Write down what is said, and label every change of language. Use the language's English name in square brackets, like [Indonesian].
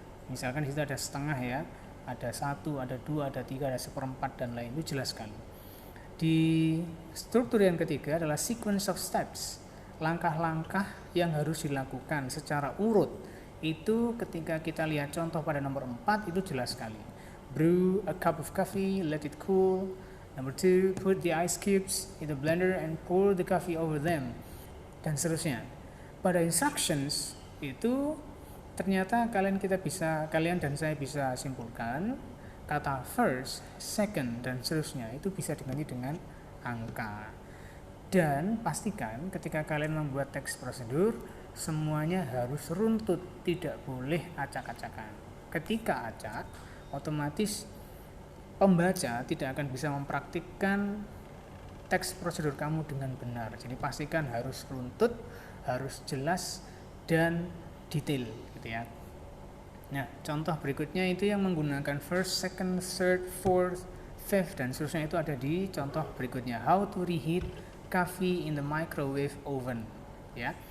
[Indonesian] Misalkan di situ ada setengah ya, ada 1, ada 2, ada 3, ada 1/4 dan lain, itu jelas sekali. Di struktur yang ketiga adalah sequence of steps, langkah-langkah yang harus dilakukan secara urut. Itu ketika kita lihat contoh pada nomor 4 itu jelas sekali. [English] Brew a cup of coffee, let it cool. Number 2, put the ice cubes in the blender and pour the coffee over them, [Indonesian] dan seterusnya. Pada instructions itu ternyata kalian dan saya bisa simpulkan kata first, second, dan seterusnya itu bisa diganti dengan angka. Dan pastikan ketika kalian membuat teks prosedur, semuanya harus runtut, tidak boleh acak-acakan. Ketika acak, otomatis pembaca tidak akan bisa mempraktikkan teks prosedur kamu dengan benar. Jadi pastikan harus runtut, harus jelas, dan detail gitu ya. Nah, contoh berikutnya itu yang menggunakan first, second, third, fourth, fifth, dan seterusnya itu ada di contoh berikutnya. [English] How to reheat coffee in the microwave oven, ya.